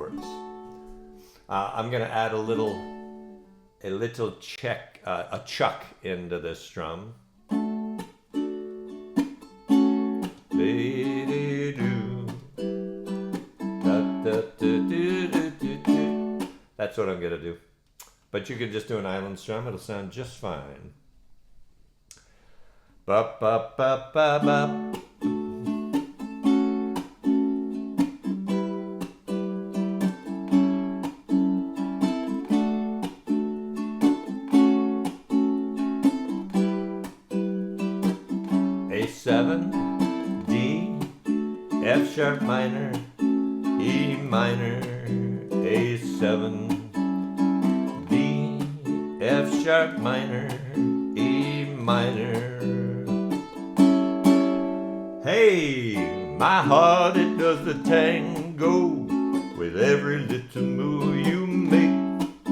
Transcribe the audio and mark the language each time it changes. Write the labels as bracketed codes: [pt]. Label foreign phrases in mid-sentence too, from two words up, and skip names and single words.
[en] I'm going to add a little a little a chuck into this strum. That's what I'm gonna do. But you can just do an island strum, it'll sound just fine. Ba ba ba ba ba. A7, D, F sharp minor, E minor, A7, D, F sharp minor, E minor. Hey, my heart, it does the tango with every little move you make.